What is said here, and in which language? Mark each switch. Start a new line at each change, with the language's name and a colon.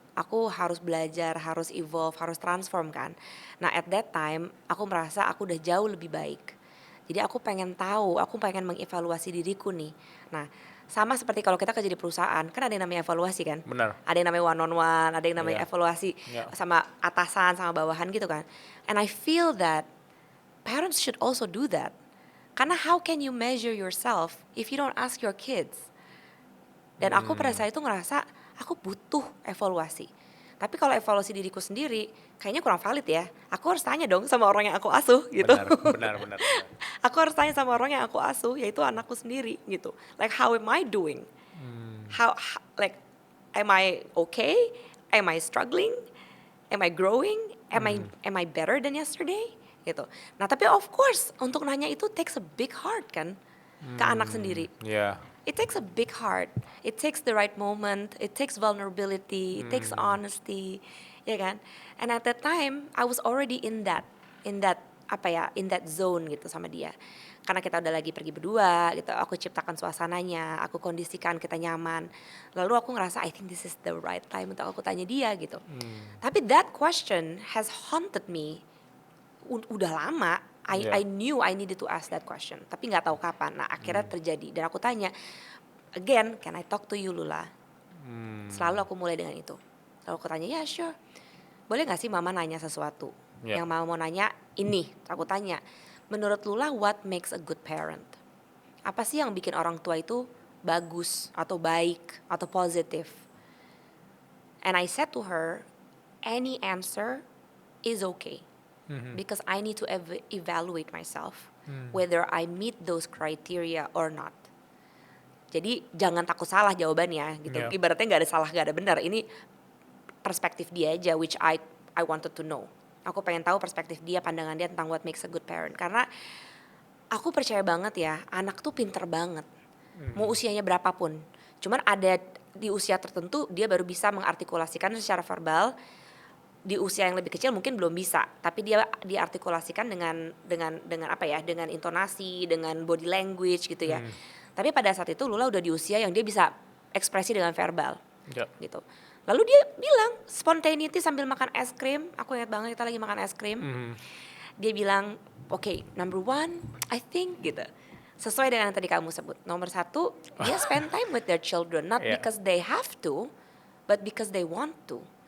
Indonesian: Aku harus belajar, harus evolve, harus transform kan. Nah
English: at that time
Indonesian: aku merasa aku udah jauh lebih baik. Jadi aku pengen tahu, aku pengen mengevaluasi diriku nih. Nah sama seperti kalau kita kerja di perusahaan, kan ada yang namanya evaluasi kan. Benar. Ada yang namanya
English: one on one,
Indonesian: ada yang namanya Iya. evaluasi Iya. sama atasan, sama bawahan gitu kan.
English: And I feel that parents should also do that. Karena how can you measure yourself if you don't ask your kids?
Indonesian: Dan aku pada saat itu ngerasa aku butuh evaluasi. Tapi kalau evaluasi diriku sendiri, kayaknya kurang valid ya. Aku harus tanya dong sama orang yang aku asuh gitu. Benar. Aku harus tanya sama orang yang aku asuh, yaitu anakku sendiri gitu.
English: Like how am I doing? Like am I okay? Am I struggling? Am I growing? Am I better than yesterday?
Indonesian: Gitu. Nah tapi
English: of course
Indonesian: untuk nanya itu
English: takes a big heart
Indonesian: kan ke anak sendiri. Ya.
English: It takes a big heart. It takes the right moment. It takes vulnerability. It takes honesty,
Indonesian: ya kan?
English: And at that time, I was already in that in that zone
Indonesian: gitu sama dia. Karena kita udah lagi pergi berdua gitu. Aku ciptakan suasananya, aku kondisikan kita nyaman. Lalu aku ngerasa
English: I think this is the right time
Indonesian: untuk aku tanya dia gitu.
English: Tapi that question has haunted me
Indonesian: udah lama.
English: I knew I needed to ask that question,
Indonesian: tapi nggak tahu kapan. Nah akhirnya terjadi dan aku tanya, again,
English: can I talk to you
Indonesian: Lula? Selalu aku mulai dengan itu. Lalu aku tanya, ya sure. Boleh nggak sih mama nanya sesuatu?
English: Yeah.
Indonesian: Yang mama mau nanya ini, aku tanya.
English: Menurut Lula, what makes a good parent?
Indonesian: Apa sih yang bikin orang tua itu bagus atau baik atau positif?
English: And I said to her, any answer is okay. Because I need to evaluate myself whether I meet those criteria or not.
Indonesian: Jadi jangan takut salah jawabannya gitu.
English: Yeah.
Indonesian: Ibaratnya nggak ada salah, nggak ada benar. Ini perspektif dia aja,
English: which I wanted to know.
Indonesian: Aku pengen tahu perspektif dia, pandangan dia tentang
English: what makes a good parent.
Indonesian: Karena aku percaya banget ya, anak tuh pinter banget. Mau usianya berapapun. Cuman ada di usia tertentu dia baru bisa mengartikulasikan secara verbal. Di usia yang lebih kecil mungkin belum bisa, tapi dia diartikulasikan dengan apa ya, dengan intonasi, dengan body language gitu ya. Tapi pada saat itu Lula udah di usia yang dia bisa ekspresi dengan verbal, Ya. gitu. Lalu dia bilang spontaneity sambil makan es krim. Aku ingat banget kita lagi makan es krim. Dia bilang,
English: okay, number one, I think
Indonesian: gitu. Sesuai dengan yang tadi kamu sebut. Nomor satu, dia
English: spend time with their children, not Yeah. because they have to, but because they want to.